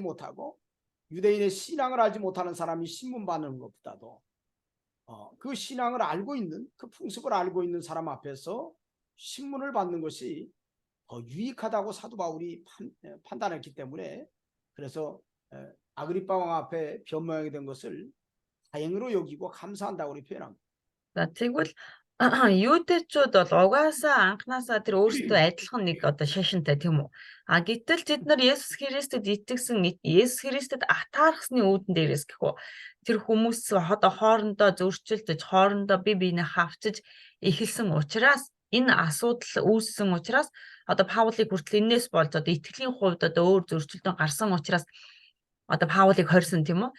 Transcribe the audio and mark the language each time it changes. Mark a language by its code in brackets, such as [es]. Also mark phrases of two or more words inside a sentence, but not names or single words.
[ko] 못하고 유대인의 신앙을 알지 못하는 사람이 신문 받는 것보다도 그 신앙을 알고 있는 그 풍습을 알고 있는 사람 앞에서 신문을 받는 것이 더 유익하다고 사도 바울이 판단했기 때문에 그래서 아그리빠 왕 앞에 변모하게 된 것을 다행으로 여기고 감사한다고 우리 표현합니다. [mn] За тэгвэл юудэчүүд бол угаасаа анханасаа тэр өөрсдөө адилхан нэг одоо шашинтай тийм үү. А гэтэл тэд нар Есүс Христэд итгэсэн Есүс Христэд атаархсны үүдэн дээрээс гэхүү тэр хүмүүс одоо хоорондоо зөрчилдөж хоорондоо бие биенээ хавчиж эхэлсэн учраас энэ асуудал үүссэн учраас одоо Паулыг хүртэл энэс болж одоо итгэлийн хувьд одоо өөр зөрчилдөөн гарсан учраас одоо Паулыг хорьсон тийм үү.